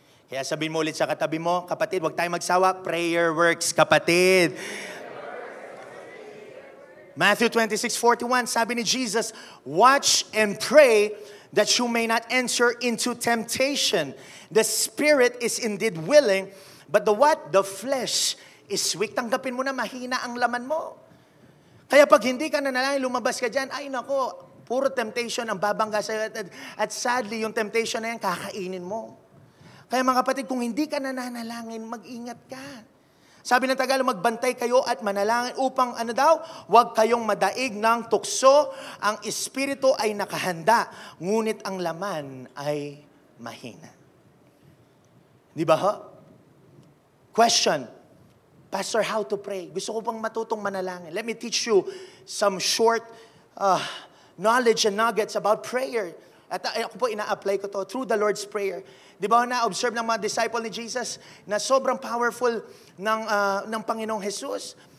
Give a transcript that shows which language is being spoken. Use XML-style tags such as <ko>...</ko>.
<tl>Kaya sabihin mo ulit sa katabi mo, kapatid, huwag tayong magsawa.</tl> <en>Prayer works,</en> <tl>kapatid.</tl> <en>Matthew 26:41,</en> <tl>sabi ni Jesus,</tl> <en>watch and pray that you may not enter into temptation. The spirit is indeed willing, but the what? The flesh is weak.</en> <tl>Tanggapin mo na mahina ang laman mo. Kaya pag hindi ka nanalangin, lumabas ka dyan, ay nako, puro temptation ang babangga sa'yo. At sadly, yung temptation na yan, kakainin mo. Kaya mga kapatid, kung hindi ka nananalangin, mag-ingat ka. Sabi ng Tagalog, magbantay kayo at manalangin upang ano daw? Huwag kayong madaig ng tukso. Ang espiritu ay nakahanda, ngunit ang laman ay mahina. Di ba ho?</tl> <en>Question, Pastor, how to pray?</en> <tl>Gusto ko pang matutong manalangin.</tl> <en>Let me teach you some short knowledge and nuggets about prayer.</en> <tl>At ako po, ina-apply ko to</tl> <en>through the Lord's Prayer.</en> <tl>Di ba na-observe ng mga disciple ni Jesus na sobrang powerful ng Panginoong Jesus?</tl>